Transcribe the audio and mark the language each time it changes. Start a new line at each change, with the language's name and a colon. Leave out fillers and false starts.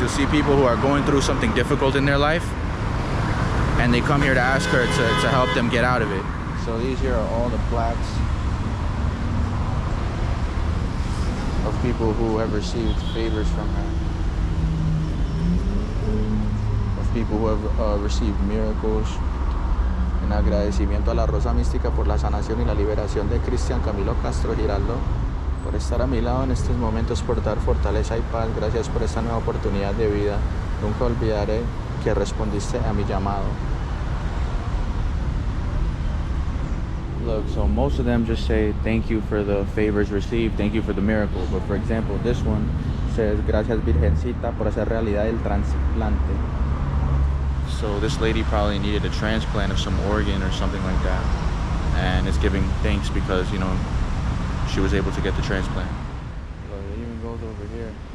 English: You'll see people who are going through something difficult in their life, and they come here to ask her to help them get out of it. So these here are all the plaques of people who have received favors from her, of people who have received miracles.
Spanish: En agradecimiento a la Rosa Mística por la sanación y la liberación de Cristian Camilo Castro Giraldo, por estar a mi lado en estos momentos, por dar fortaleza y paz. Gracias por esta nueva oportunidad de vida. Nunca olvidaré que respondiste a mi llamado.
English: Look, so most of them just say thank you for the favors received, thank you for the miracle. But for example, this one says
Spanish: gracias Virgencita por hacer realidad el trasplante.
English: So this lady probably needed a transplant of some organ or something like that, and it's giving thanks because, you know, she was able to get the transplant. Look, it even goes over here.